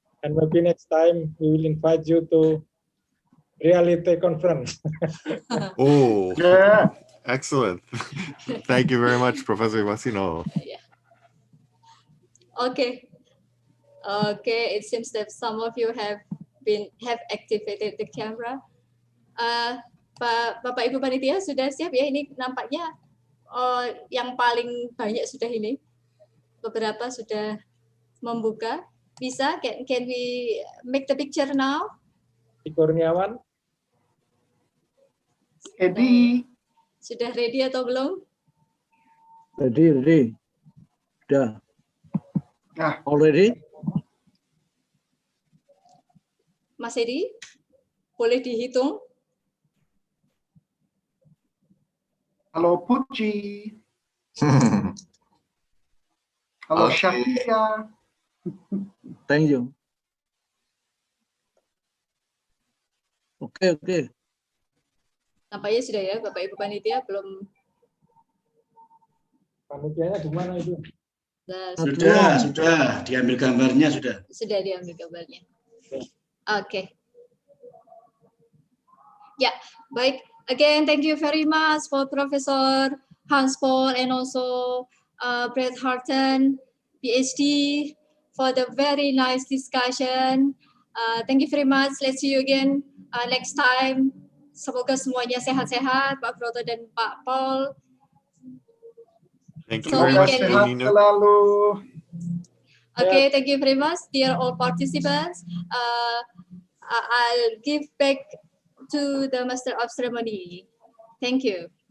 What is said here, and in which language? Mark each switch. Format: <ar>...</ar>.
<en>And maybe next time we will invite you to reality conference. Oh, yeah. Excellent. Thank you very much, Professor Masino. Yeah. Okay. Okay, it seems that some of you have activated the camera.</en> <id>Bapak Ibu Panitia sudah siap ya? Ini nampaknya yang paling banyak sudah ini. Beberapa sudah membuka. Bisa?</id> <en>Can we make the picture now? Kurniawan. Ready.</en> <id>Sudah ready atau belum?</id> <en>Ready.</en> <id>Sudah.</id> <en>Already?</en> <id>Mas Edi, boleh dihitung? Halo Puji. Halo Shafia.</id> <en>Thank you.</en> <id>Oke. Nampaknya sudah ya, Bapak Ibu Panitia belum. Panitianya di mana itu? Sudah diambil gambarnya sudah. Sudah diambil gambarnya.</id> <en>Okay. Yeah, baik. Again, thank you very much for Professor Hans Paul and also Brett Harton, PhD, for the very nice discussion. Thank you very much. Let's see you again next time.</en> <id>Semoga semuanya sehat-sehat, Pak Broto dan Pak Paul.</id> <en>Thank you very much, Nino. Okay, thank you very much, dear all participants. I'll give back to the Master of Ceremony. Thank you.</en>